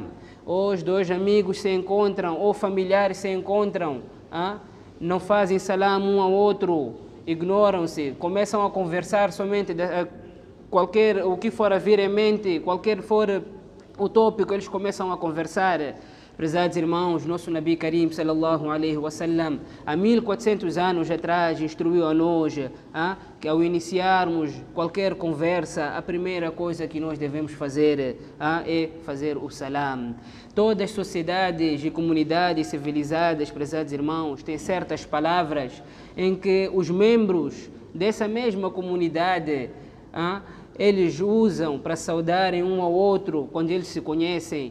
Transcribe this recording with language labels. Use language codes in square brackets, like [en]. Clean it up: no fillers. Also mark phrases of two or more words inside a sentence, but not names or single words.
[pt] Hoje dois amigos se encontram, ou familiares se encontram, não fazem salam um ao outro, ignoram-se, começam a conversar somente o que for a vir em mente, qualquer for o tópico, eles começam a conversar. Prezados irmãos, nosso [ar] نبي كريم صلى الله عليه وسلم, [pt] há 1400 anos atrás, instruiu a nós que ao iniciarmos qualquer conversa, a primeira coisa que nós devemos fazer é fazer o salam. Todas as sociedades e comunidades civilizadas, prezados irmãos, têm certas palavras em que os membros dessa mesma comunidade eles usam para saudarem um ao outro quando eles se conhecem.